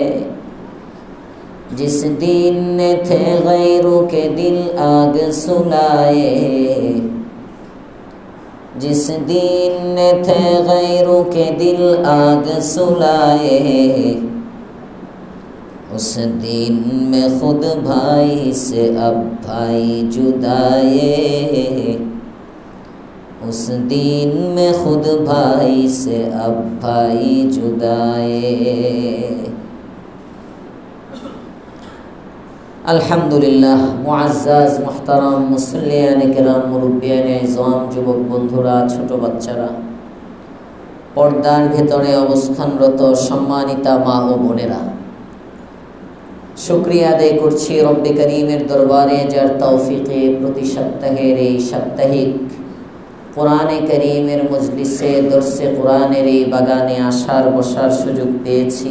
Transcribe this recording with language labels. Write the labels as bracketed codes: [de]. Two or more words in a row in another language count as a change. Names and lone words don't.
[ur] جس دین نے تھے غیروں کے دل آگ سلائے، جس دین نے تھے غیروں کے دل آگ سلائے، اس دین میں خود بھائی سے اب بھائی جدائے، اس دین میں خود بھائی سے اب بھائی جدائے۔ [bn] আলহামদুলিল্লাহ। মুআজ্জাজ মুহতারাম মুসল্লিয়ানে কেরাম, মুরব্বিয়ানে ইজম, যুবক বন্ধুরা, ছোট বাচ্চারা, পর্দার ভেতরে অবস্থানরত সম্মানিতা মা ও বোনেরা, শুকরিয়া আদায় করছি রব্বে করিমের দরবারে, যার তৌফিকে প্রতি সপ্তাহের এই সাপ্তাহিক কোরআনে করিমের মজলিসে দর্শে কোরআনের এই বাগানে আসার বসার সুযোগ পেয়েছি।